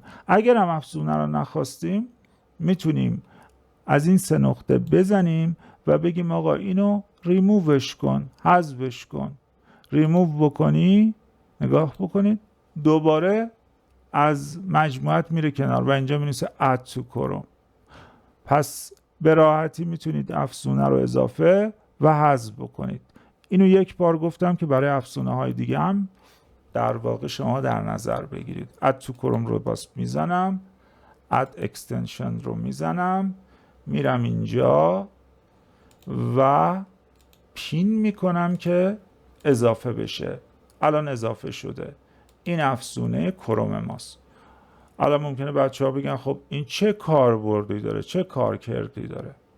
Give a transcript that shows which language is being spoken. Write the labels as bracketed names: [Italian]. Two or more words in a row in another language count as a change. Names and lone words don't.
[Persian] اگر هم افزونه رو نخواستیم میتونیم از این 3 نقطه بزنیم و بگیم آقا اینو ریمووش کن، حذفش کن. ریموو بکنی، نگاه بکنید دوباره از مجموعت میره کنار و اینجا می‌نویسه [English] add to [Persian] کروم. پس به راحتی میتونید افزونه رو اضافه و حذف بکنید. اینو یک بار گفتم که برای افزونه های دیگه هم در واقع شما در نظر بگیرید. [English] add to [Persian] کروم رو باز میزنم، [English] add extension [Persian] رو میزنم، میرم اینجا و پین میکنم که اضافه بشه. الان اضافه شده. این افزونه کروم ماست. الان ممکنه بچه ها بگن خب این چه کاربردی داره، چه کارکردی داره؟